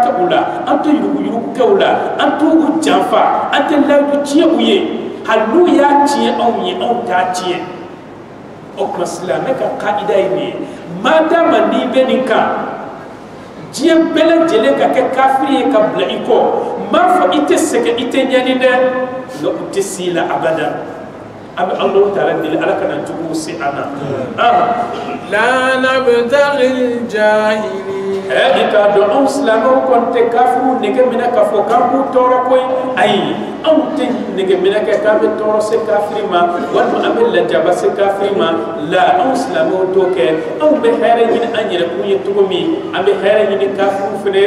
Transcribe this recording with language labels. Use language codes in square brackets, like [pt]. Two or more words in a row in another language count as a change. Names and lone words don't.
[bm] kɛ u la an tɛ yuruguyurugu kɛ u la an t'u janfa an tɛ layidu tiɲɛ u ye hali n'u y'a tiɲɛ anw ye anw t'a tiɲɛ o tuma silamɛ ka kaida ye nin ye madama n'i bɛ nin kan diɲɛ bɛɛ lajɛlen ka kɛ kafiri ye ka bila i kɔ n b'a fɔ i tɛ sɛgɛn i tɛ ɲani dɛ nka u tɛ s'i la abada an bɛ Alahu taala deli ala kana juguw se an na [ar] لا نبتغي الجاهلين [bm] i k'a dɔn anw silamɛw kɔni tɛ kafiriw nege minɛ k'a fɔ k'an b'u tɔɔrɔ koyi ayi anw tɛ nege minɛ kɛ k'an bɛ tɔɔrɔ se kafiri ma walima an bɛ lajaba se kafiri ma la anw silamɛw t'o kɛ anw bɛ hɛrɛ ɲini an yɛrɛkun ye cogo min an bɛ hɛrɛ ɲini kafiriw fɛnɛ ye